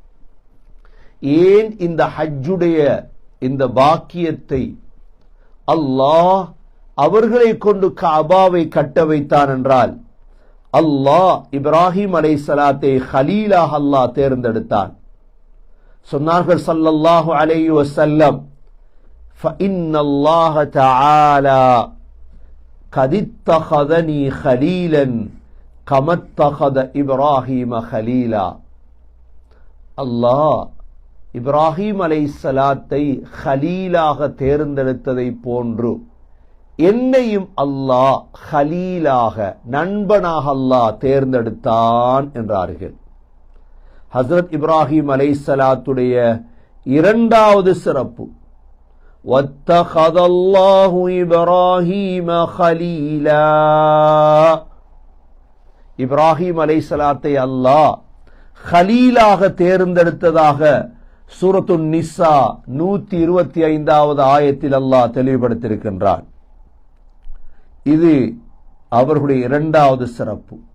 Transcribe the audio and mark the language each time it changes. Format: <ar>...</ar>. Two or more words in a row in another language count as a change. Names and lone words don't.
<ta>ஏன் இந்த ஹஜ்ஜுடைய இந்த பாக்கியத்தை அல்லாஹ் அவர்களை கொண்டு கஅபாவை கட்ட வைத்தான் என்றால், அல்லாஹ் இப்ராஹிம் அலைஹிஸ்ஸலாத்தை ஹலீலாக அல்லாஹ் தேர்ந்தெடுத்தான். சொன்னார்கள்</ta> <ar>صلى الله عليه وسلم, فَإِنَّ اللَّهَ تَعَالَى قَدِ اتَّخَذَنِي خَلِيلًا كَمَا اتَّخَذَ إِبْرَاهِيمَ خَلِيلًا.</ar> <ta>அல்லாஹ் இப்ராஹிம் அலைஹிஸ்ஸலாத்தை ஹலீலாக தேர்ந்தெடுத்ததை போன்று என்னையும் அல்லாஹ் ஹலீலாக, நண்பனாக அல்லாஹ் தேர்ந்தெடுத்தான் என்றார்கள். ஹஸ்ரத் இப்ராஹிம் அலைஹிஸ்ஸலாத்துடைய 2வது சிறப்பு,</ta> <ar>وَاتَّخَذَ اللَّهُ إِبْرَاهِيمَ خَلِيلًا.</ar> <ta>இப்ராஹிம் அலைஹிஸ்ஸலாத்தை அல்லாஹ் ஹலீலாக தேர்ந்தெடுத்ததாக சூரத்து நிசா 125வது ஆயத்தில் அல்லாஹ் தெளிவுபடுத்தியிருக்கின்றான். இது அவர்களுடைய இரண்டாவது சிறப்பு.</ta>